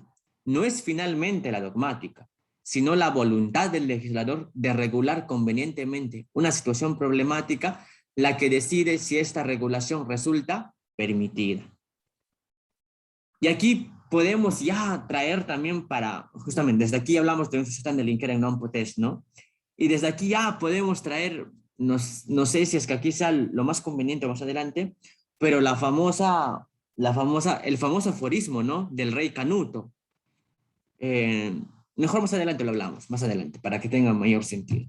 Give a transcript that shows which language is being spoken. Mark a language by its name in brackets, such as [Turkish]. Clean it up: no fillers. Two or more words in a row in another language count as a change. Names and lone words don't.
[Spanish] No es finalmente la dogmática, sino la voluntad del legislador de regular convenientemente una situación problemática la que decide si esta regulación resulta permitida. Y aquí podemos ya traer también justamente, desde aquí hablamos de un sistema de linkering [Latin] non potest, [Spanish] ¿no? Y desde aquí ya podemos traer, no sé si es que aquí sea lo más conveniente más adelante, pero el famoso aforismo, ¿no? Del rey Canuto. Mejor más adelante lo hablamos, más adelante, para que tenga mayor sentido.